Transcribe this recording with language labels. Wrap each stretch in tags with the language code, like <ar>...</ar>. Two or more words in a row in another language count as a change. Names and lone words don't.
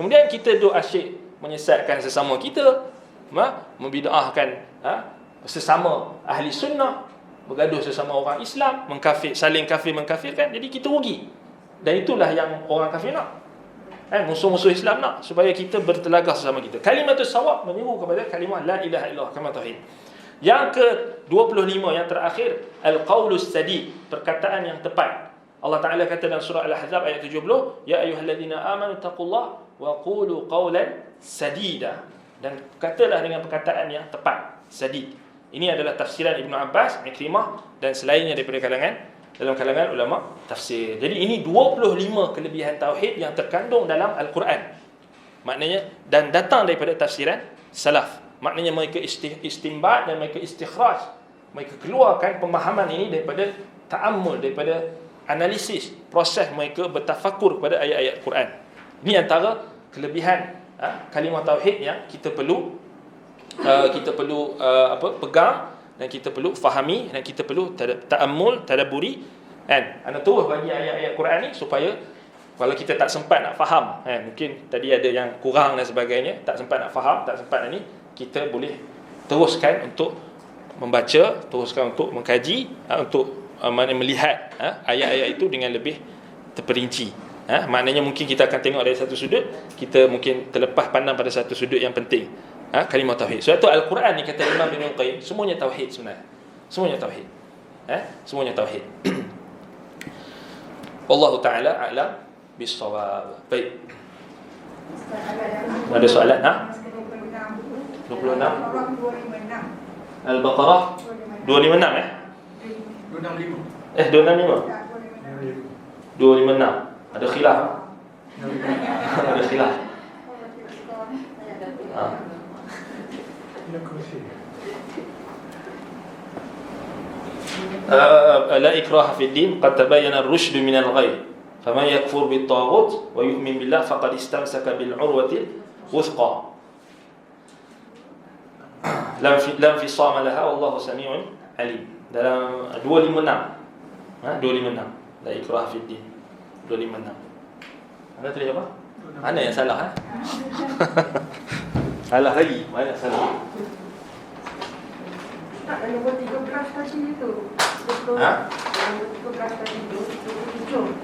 <ms>Kemudian kita duk asyik menyesatkan sesama kita, membid'ahkan sesama ahli sunnah, bergaduh sesama orang Islam, saling mengkafirkan. Jadi kita rugi. Dan itulah yang orang kafir nak. Musuh-musuh Islam nak, supaya kita bertelagah sesama kita.</ms> <ar>كلمة سواء</ar> <ms>menyeru kepada kalimah</ms> <ar>لا إله إلا الله,</ar> <ms>kalimah tauhid. Yang ke-25, yang terakhir,</ms> <ar>القول السديد,</ar> <ms>perkataan yang tepat. Allah Ta'ala kata dalam surah Al-Ahzab ayat 70,</ms> <ar>يا أيها الذين آمنوا اتقوا الله وقولوا قولا سديدا,</ar> <ms>dan katalah dengan perkataan yang tepat, sadid. Ini adalah tafsiran Ibnu Abbas, Ikrimah dan selainnya daripada dalam kalangan ulama tafsir. Jadi ini 25 kelebihan tauhid yang terkandung dalam Al-Quran. Maknanya, dan datang daripada tafsiran salaf. Maknanya mereka istimbat dan mereka istikhraj. Mereka keluarkan pemahaman ini daripada ta'ammul, daripada analisis, proses mereka bertafakur kepada ayat-ayat Quran. Ini antara kelebihan kalimah tauhid yang kita perlu pegang, dan kita perlu fahami, dan kita perlu ta'ammul, tadabburi. Ana terus bagi ayat-ayat Quran ni supaya kalau kita tak sempat nak faham, mungkin tadi ada yang kurang dan sebagainya, tak sempat nak faham, tak sempat nak ni, kita boleh teruskan untuk membaca, teruskan untuk mengkaji, untuk melihat ayat-ayat itu dengan lebih terperinci. Maknanya mungkin kita akan tengok dari satu sudut, kita mungkin terlepas pandang pada satu sudut yang penting. Kalimah tauhid. Sebab tu Al-Quran ni kata Imam Ibn Qayyim, semuanya tauhid sebenarnya. Semuanya tauhid. Semuanya tauhid.</ms> <ar>والله تعالى أعلم بالصواب.</ar> <ms>Baik. Ada soalan? 26. Al-Baqarah 256 265. 256. Ada khilaf. Ada khilaf.</ms> <ar>لا إكراه في الدين قد تبين الرشد من الغي فمن يكفر بالطاغوت ويؤمن بالله فقد استمسك بالعروة الوثقى لا انفصام لها والله سميع عليم.</ar> <ms>Dalam 256 256</ms> <ar>لا إكراه في الدين</ar> <ms>256. Anda tulis apa? Mana yang salah? Salah lagi. Mana salah? Tak, nombor 13 tadi itu. Betul. Nombor 13 tadi itu. 27.</ms>